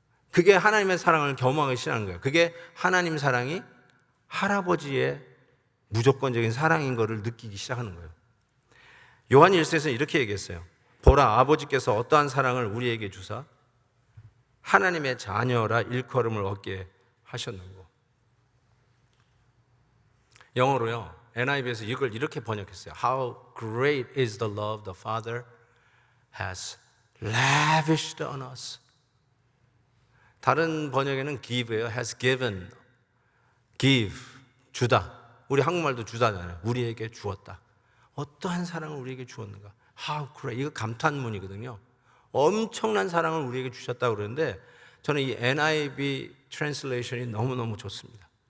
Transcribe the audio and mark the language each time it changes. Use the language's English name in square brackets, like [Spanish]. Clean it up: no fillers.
[Korean] 그게 하나님의 사랑을 경험하기 시작하는 거예요. 그게 하나님 사랑이 할아버지의 무조건적인 사랑인 것을 느끼기 시작하는 거예요. 요한 1서에서는 이렇게 얘기했어요. 보라, 아버지께서 어떠한 사랑을 우리에게 주사 하나님의 자녀라 일컬음을 얻게 하셨는고. 영어로요, NIV에서 이걸 이렇게 번역했어요. [English] How great is the love the Father has lavished on us. [Korean] 다른 번역에는 give예요. has given, give, 주다. 우리 한국말도 주다잖아요. 우리에게 주었다. 어떠한 사랑을 우리에게 주었는가. [English] How great. [Korean] 이거 감탄문이거든요. 엄청난 사랑을 우리에게 주셨다고 그러는데 저는 이 NIV translation이 너무너무 좋습니다.